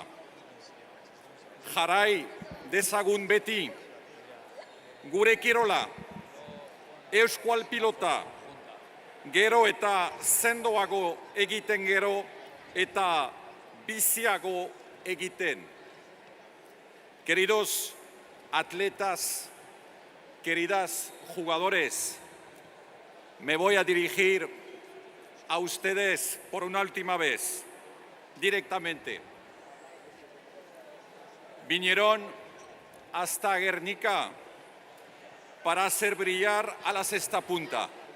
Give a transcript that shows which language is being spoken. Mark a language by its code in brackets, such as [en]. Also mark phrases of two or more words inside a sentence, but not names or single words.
[eu] Jarrai dezagun beti, gure kirola, euskal pilota, gero eta sendoago egiten gero eta biziago egiten. [es] Queridos atletas, queridas jugadores, me voy a dirigir a ustedes por una última vez, directamente. Vinieron hasta Guernica para hacer brillar a la sexta punta.